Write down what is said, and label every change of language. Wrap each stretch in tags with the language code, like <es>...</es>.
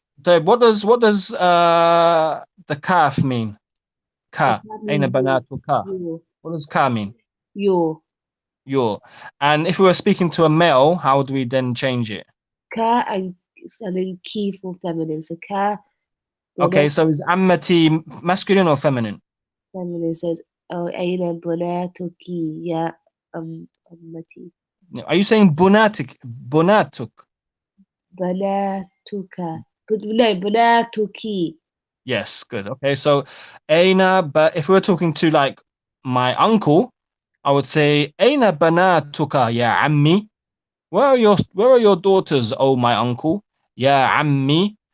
<en>So what does the kaf mean?</en> <ar>Ka.</ar> <en>That</en> <ar>Aina</ar> <en>means</en> <ar>banatuka.</ar> <en>you. What does ka mean? Your. Your. And if we were speaking to a male, how would we then change it? Ka and then ki for feminine. So ka, Okay, so is ammati masculine or feminine? feminine says, oh,</en> <ar>أين بناتك يا أمتي.</ar> <en>Are you saying bunatuk?</en> <ar>بناتك.</ar> <en>But no, بناتك. Yes, good. Okay, so Aina, but if we were talking to like my uncle, I would say</en> <ar>Aina banatuka ya ammi.</ar> <en>Where are your daughters, oh my uncle?</en> <ar>Ya ammi.</ar>